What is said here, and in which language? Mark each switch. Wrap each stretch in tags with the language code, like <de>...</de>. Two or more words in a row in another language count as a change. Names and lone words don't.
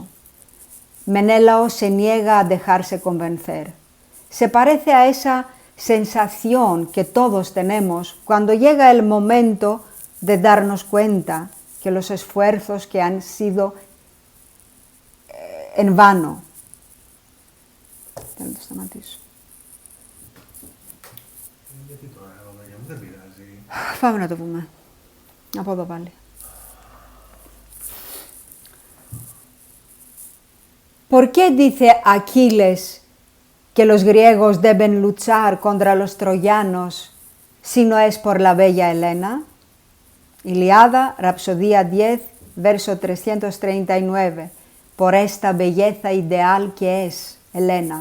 <es>Menelao se niega a dejarse convencer. Se parece a esa sensación que todos tenemos cuando llega el momento de darnos cuenta que los esfuerzos que han sido en vano.</es> <el>Πάμε να το πούμε. Από εδώ πάλι.</el> <es>¿Por qué dice Aquiles que los griegos deben luchar contra los troyanos si no es por la bella Helena? Iliada, Rapsodía 10, verso 339, por esta belleza ideal que es Helena.</es>